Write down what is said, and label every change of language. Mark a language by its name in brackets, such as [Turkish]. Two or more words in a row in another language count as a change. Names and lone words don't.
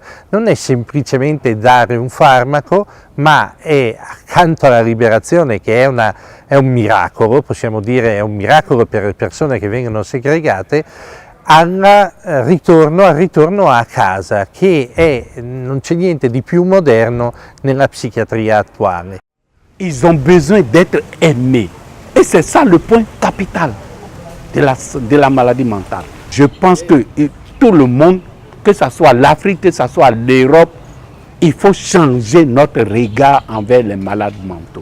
[Italian] Non è semplicemente dare un farmaco, ma è, accanto alla liberazione, che è un miracolo, possiamo dire è un miracolo per le persone che vengono segregate, al ritorno a casa, che non c'è niente di più moderno nella psichiatria attuale. [French] Ils ont besoin d'être aimés. Et c'est ça le point capital. de la maladie mentale. Je pense que tout le monde, que ce soit l'Afrique, que ce soit l'Europe, il faut changer notre regard envers les malades mentaux.